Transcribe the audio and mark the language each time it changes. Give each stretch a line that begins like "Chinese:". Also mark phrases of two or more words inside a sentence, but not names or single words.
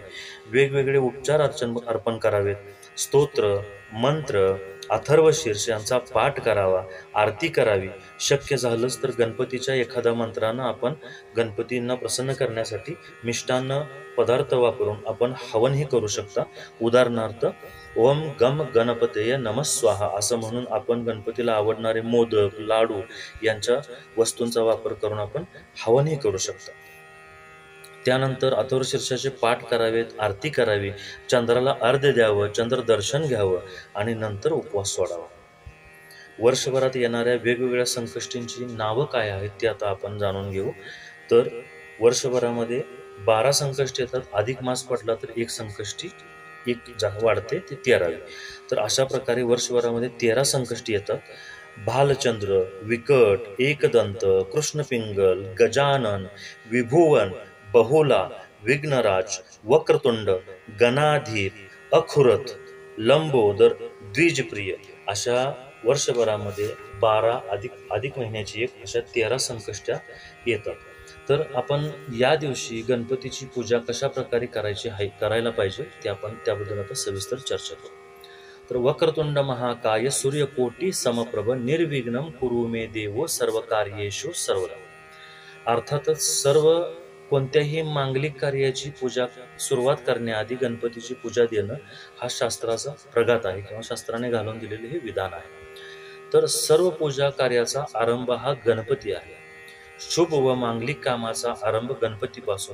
Marathi: वेगवेगळे उपचार अर्पण करावेत, स्तोत्र मंत्र अथर्वशीर्ष यांचा पाठ करावा, आरती करावी. शक्य झालंच तर गणपतीच्या एखाद्या मंत्रानं आपण गणपतींना प्रसन्न करण्यासाठी मिष्टान्न पदार्थ वापरून आपण हवनही करू शकता. उदाहरणार्थ
Sanskrit: ओम गम गणपतये नमः स्वाहा
Marathi: असं म्हणून आपण गणपतीला आवडणारे मोदक लाडू यांच्या वस्तूंचा वापर करून आपण हवनही करू शकता. त्यानंतर अथर्वशीर्षाचे पाठ करावेत, आरती करावी, चंद्राला अर्घ्य द्यावं, चंद्र दर्शन घ्यावं आणि नंतर उपवास सोडावा. वर्षभरात येणाऱ्या वेगवेगळ्या संकष्टींची नावं काय आहेत ते आता आपण जाणून घेऊ. तर वर्षभरामध्ये 12 संकष्टी येतात, अधिक मास पडला तर एक संकष्टी वाढते ते 13वी. तर अशा प्रकारे वर्षभरामध्ये 13 संकष्टी येतात. भालचंद्र, विकट, एकदंत, कृष्णपिंगल, गजानन, विभुवन, बहुला, विघ्नराज, वक्रतुंड, गणाधीर, अखुरत, लंबोदर, द्विजप्रिय अशा वर्षभरामध्ये 12 अधिक महिन्याची एक अशा 13 संकष्ट्या येतात. तर आपण या दिवशी गणपतीची पूजा कशा प्रकारे करायला पाहिजे ते आपण त्याबद्दल आता सविस्तर चर्चा करू.
Sanskrit: तर वक्रतुंड महाकाय सूर्यकोटी समप्रभ निर्विघ्नं कुरु मे देव सर्व कार्येषु सर्वदा.
Marathi: अर्थातच सर्व कोणत्याही मांगलिक कार्याची पूजा सुरुवात करण्याआधी गणपतीची पूजा देणं हा शास्त्राचा प्रघात आहे किंवा शास्त्राने घालून दिलेले हे विधान आहे. तर सर्व पूजा कार्याचा आरंभ हा गणपती आहे. शुभ व मांगलिक कामाचा आरंभ गणपतीपासून.